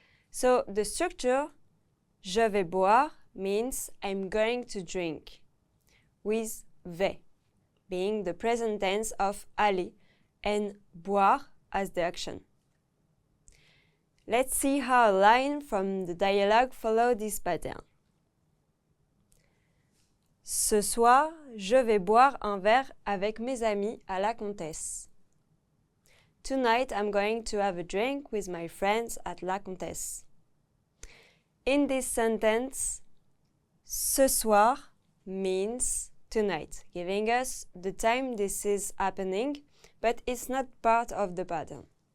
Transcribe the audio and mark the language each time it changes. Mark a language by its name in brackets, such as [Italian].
[English] So the structure [French] je vais boire [English] means I'm going to drink, with vais being the present tense of aller and boire as the action. Let's see how a line from the dialogue follows this pattern. [French] Ce soir, je vais boire un verre avec mes amis à la Comtesse. [English] Tonight, I'm going to have a drink with my friends at La Comtesse. In this sentence, ce soir means tonight, giving us the time this is happening, but it's not part of the pattern.